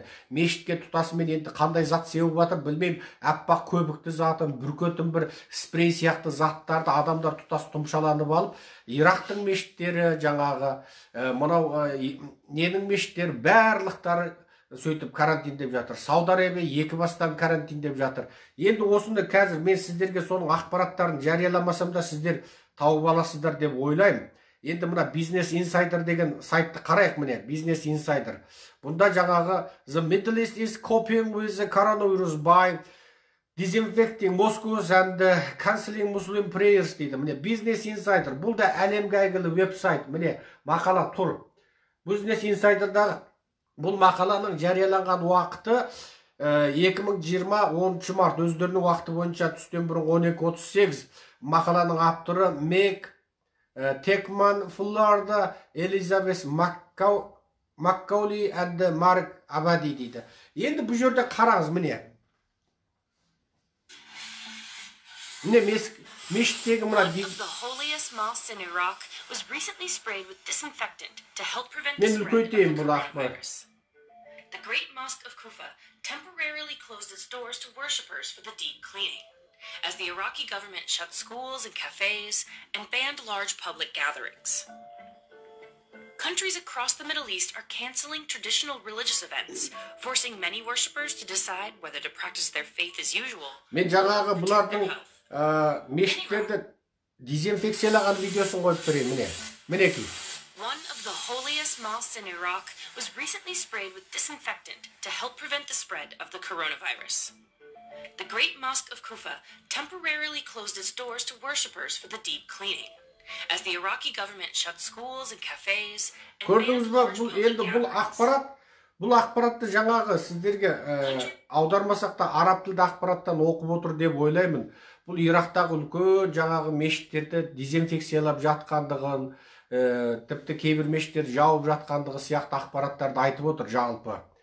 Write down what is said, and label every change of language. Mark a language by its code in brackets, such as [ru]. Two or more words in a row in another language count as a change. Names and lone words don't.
[kk] Мешітке тұтасымен енді қандай зат сеуіп жатыр білмеймін, аппақ көбікті затын, бүркетін бір спрей сияқты заттарды адамдар тұтас тұмшаланып алып, Ирактың мешіттері, жаңағы мынау ненің мешіттері барлықтары сөйтіп карантиндеп жатыр. Сауд Арабия екі бастан карантиндеп жатыр. Енді осында қазір мен сіздерге соның ақпараттарын жарияламасам да сіздер тауып аласыздар деп ойлаймын. Енді мына Business Insider деген сайтты қарайық, міне Business Insider. Бұнда жаңағы [en] The Middle East is coping with the coronavirus by disinfecting mosques and canceling Muslim prayers [kk] дейді. Міне Business Insider. Бұл да әлемге әйгілі веб-сайт. Міне мақала тұр. Business Insider'дағы бұл мақаланың жарияланған уақыты 2020 10 март, өздерінің уақыты бойынша түстен бұрын 12:38. Мақаланың авторы Мек Текман, Фулларда, Элизабет Маккаули and Марк Абади дейді. Енді бұл жерде қараңыз, міне. Міне мешіттегі мына мен үлкейтейін бұл ақпар. [en] The Great Mosque of Kufa temporarily closed its doors to worshippers for the deep cleaning, as the Iraqi government shut schools and cafes and banned large public gatherings. Countries across the Middle East are canceling traditional religious events, forcing many worshippers to decide whether to practice their faith as usual. [kk] Мен жаңағы бұлардың мешіттерді дезинфекциялаған видеосын қойып берейін, міне. Мінекей. [en] One of the holiest mosques in Iraq was recently sprayed with disinfectant to help prevent the spread of the coronavirus. The Great Mosque of Kufa temporarily closed its doors to worshippers for the deep cleaning, as the Iraqi government shut schools and cafes and [kk] Көрдіңіз ба, бұл ақпарат Бұл ақпаратты жаңағы сіздерге аудармасақ та араб тілді ақпараттан оқып отыр деп ойлаймын. Бұл Ирактағы үлкен жаңағы мешіттерді дезинфекциялап жатқандығын, тіпті кейбір мешіттер жауып жатқандығы сияқты ақпараттарды айтып отыр жалпы.